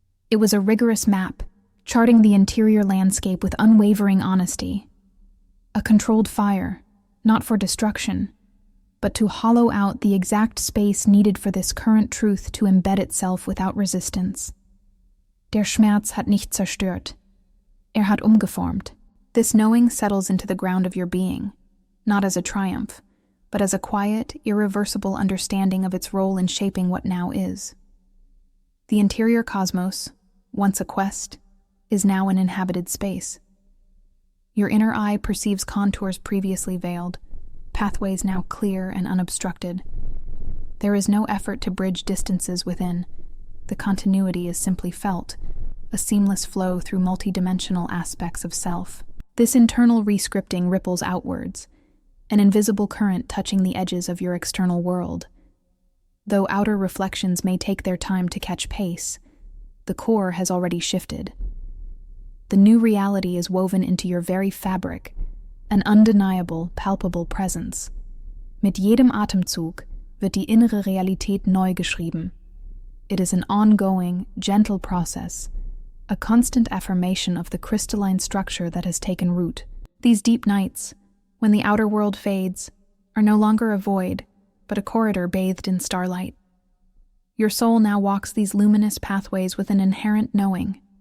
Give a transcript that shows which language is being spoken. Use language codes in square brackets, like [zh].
[en] It was a rigorous map, charting the interior landscape with unwavering honesty. A controlled fire, not for destruction, but to hollow out the exact space needed for this current truth to embed itself without resistance. [de] Der Schmerz hat nicht zerstört. Hat umgeformt. [en] This knowing settles into the ground of your being, not as a triumph, but as a quiet, irreversible understanding of its role in shaping what now is. The interior cosmos, once a quest, is now an inhabited space. Your inner eye perceives contours previously veiled, pathways now clear and unobstructed. There is no effort to bridge distances within. The continuity is simply felt, a seamless flow through multidimensional aspects of self. This internal rescripting ripples outwards, an invisible current touching the edges of your external world. Though outer reflections may take their time to catch pace, the core has already shifted. The new reality is woven into your very fabric, an undeniable, palpable presence. [de] Mit jedem Atemzug wird die innere Realität neu geschrieben. [en] It is an ongoing, gentle process, a constant affirmation of the crystalline structure that has taken root. These deep nights, when the outer world fades, are no longer a void, but a corridor bathed in starlight. Your soul now walks these luminous pathways with an inherent knowing.